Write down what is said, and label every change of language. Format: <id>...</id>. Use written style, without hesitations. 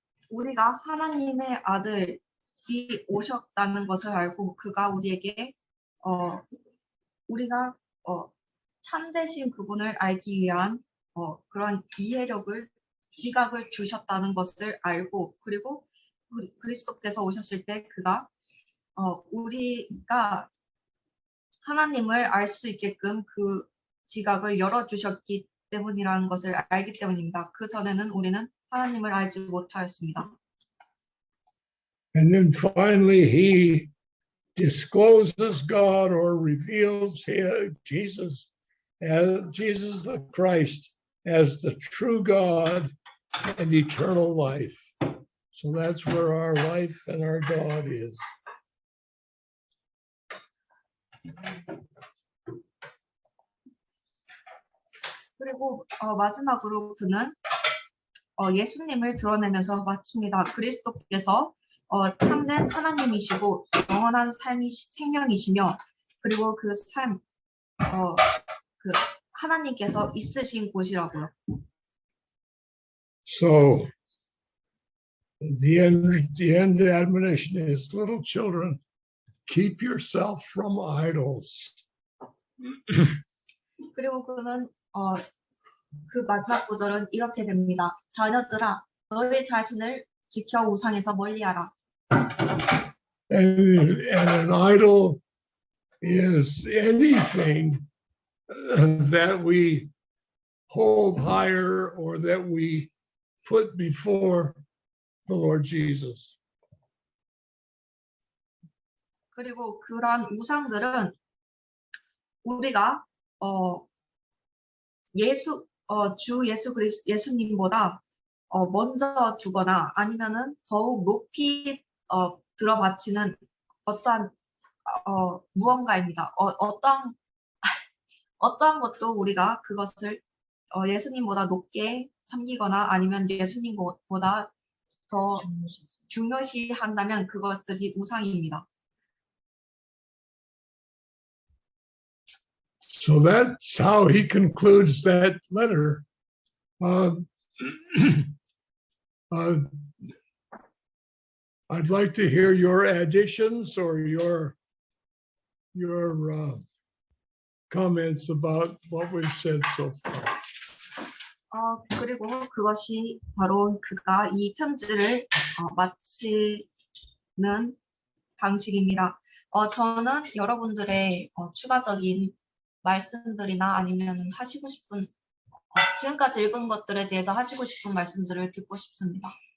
<ko>우리가 하나님의 아들이 오셨다는 것을 알고 그가 우리에게 우리가 참되신 그분을 알기 위한 그런 이해력을 지각을 주셨다는 것을 알고 그리고 그리스도께서 오셨을 때 그가 우리가 하나님을 알 수 있게끔 그 지각을 열어주셨기 때문이라는 것을 알기 때문입니다. 그 전에는 우리는 하나님을 알지 못하였습니다.</ko> <en>And then finally, he discloses God or reveals Jesus the Christ as the true God and eternal life. So that's where our life and our God is.</en> <ko>그리고 마지막으로 그는 예수님을 드러내면서 마칩니다. 그리스도께서 참된 하나님이시고 영원한 생명이시며 그리고 그 삶, 그 하나님께서 있으신 곳이라고요.</ko> <en>So the end admonition is, little children, keep yourself from idols.</en> <ko>그리고 그는 그 마지막 구절은 이렇게 됩니다. 자녀들아, 너희 자신을 지켜 우상에서 멀리하라.</ko> <en>And an idol is anything that we hold higher or that we put before the Lord Jesus.</en> <ko>그리고 그러한 우상들은 우리가 주 예수님보다 먼저 주거나 아니면은 더욱 높이 들어 바치는 어떠한 무언가입니다. 어떠한 것도 우리가 그것을 예수님보다 높게 섬기거나 아니면 예수님보다 더 중요시한다면 그것들이 우상입니다.</ko> <en>So that's how he concludes that letter. I'd like to hear your additions or your comments about what we've said so far.</en> <ko>그리고 그것이 바로 그가 이 편지를 마치는 방식입니다. 저는 여러분들의 추가적인 말씀들이나 아니면 하시고 싶은 지금까지 읽은 것들에 대해서 하시고 싶은 말씀들을 듣고 싶습니다.</ko>